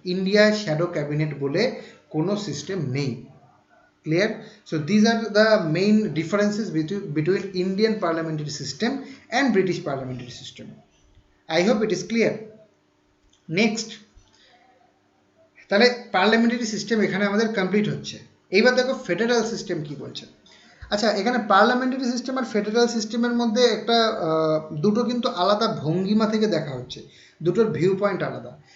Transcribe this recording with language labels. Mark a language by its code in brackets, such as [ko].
[bn] ইন্ডিয়ায় shadow cabinet বলে কোনো সিস্টেম নেই। [en] Clear? So these are the main differences between Indian parliamentary system and British parliamentary system. I hope it is clear. [bn] Next, তাহলে parliamentary system এখানে আমাদের complete হচ্ছে। এইবার দেখো ফেডারেল সিস্টেম কি বলছে। আচ্ছা, এখানে পার্লামেন্টারি সিস্টেম আর ফেডারেল সিস্টেমের মধ্যে একটা দুটো কিন্তু আলাদা ভঙ্গিমা থেকে দেখা হচ্ছে, দুটোর ভিউ পয়েন্ট আলাদা।